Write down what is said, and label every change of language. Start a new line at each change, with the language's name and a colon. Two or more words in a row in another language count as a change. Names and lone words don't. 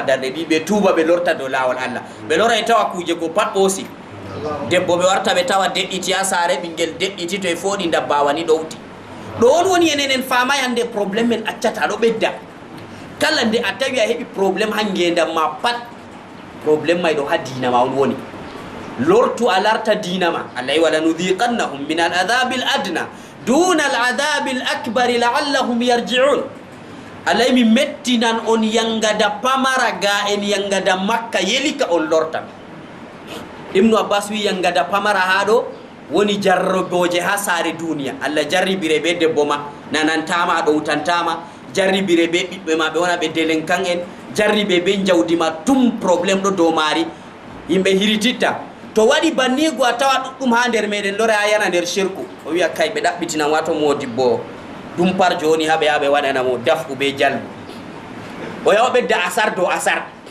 Fula: darɗe ɗi ɓe tuuba ɓe lorta dow lawol Allah ɓe lora e tawa kuje go pat ɓoosi debbo ɓe warta ɓe tawa deƴƴiti ha saare ɓinguel deƴƴiti to e fooɗi dabbawa ni ɗowti ɗo on woni enen en famay hande probléme men accata ɗo ɓedda kala nde a tawi a heɓi probléme ha ngendam ma pat probléme may ɗo ha dina ma on woni lortu a larta dina ma Allah yi
Arabic: ولنذيقنهم من ال العذاب الأدنى دون العذاب الأكبر لعلهم يرجعون
Fula: Allah yi mi mettinan on yangada pamara ga en yangada makka yelika on lorta Ibnu Abbas wi yangada pamara ha ɗo woni jarroboje ha saare duniya Allah jarribire be debbo ma nanantama ɗowtantama jarribire be ɓiɓɓe ma ɓe wona ɓe délinquant en jarribe be jawdi ma tum probléme ɗo dow maari yimɓe hirititta to waɗi bannigo a tawa ɗuɗɗum ha nder meɗen lore a yana nder shirku o wiya kay ɓe ɗaɓɓitinan wato modibbo ɗum par joni haɓe yaɓe waɗanamo daf'u be jalbu o yawa ɓedda asar dow asar